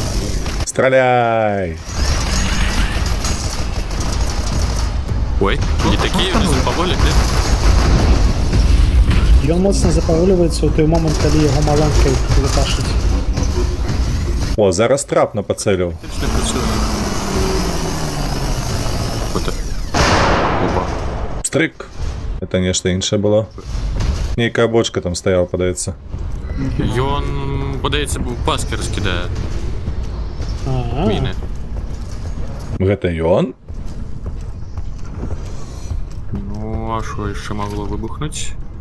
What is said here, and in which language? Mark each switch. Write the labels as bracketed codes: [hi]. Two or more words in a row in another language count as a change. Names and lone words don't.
[be] Страляй! Ой, не такі, не запаволі, да? Ён моцна запавольваецца ў той момант, калі яго маланкай выташыць. О, зараз трапна пацэліў. [ru] Отлично працює. Вот так. [be] Опа. Стрык. Это нешта іншае было. Нейкая бочка там стаяла, падаецца. Ён, падаецца, паски раскідае. Міны. Гэта ён? Ну, а що яшчэ магло выбухнуць?